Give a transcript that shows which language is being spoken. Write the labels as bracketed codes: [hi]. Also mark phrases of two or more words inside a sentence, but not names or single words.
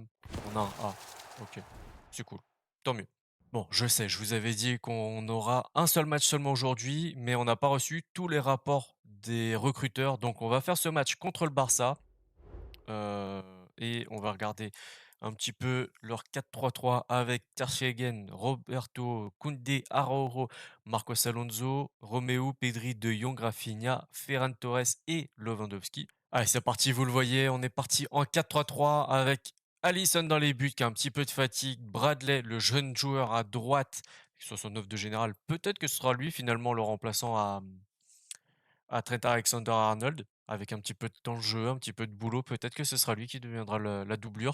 [fr] On a un A, ok, c'est cool, tant mieux. Bon, je sais, je vous avais dit qu'on aura un seul match seulement aujourd'hui, mais on n'a pas reçu tous les rapports des recruteurs, donc on va faire ce match contre le Barça. Et on va regarder un petit peu leur 4-3-3 avec Ter Stegen, Roberto, Koundé, Araujo, Marcos Alonso, Romeo, Pedri, De Jong, Rafinha, Ferran Torres et Lewandowski. Allez, c'est parti, vous le voyez, on est parti en 4-3-3 avec Alisson dans les buts qui a un petit peu de fatigue, Bradley, le jeune joueur à droite, 69 de général, peut-être que ce sera lui finalement le remplaçant à Trent Alexander-Arnold, avec un petit peu de temps de jeu, un petit peu de boulot, peut-être que ce sera lui qui deviendra la doublure.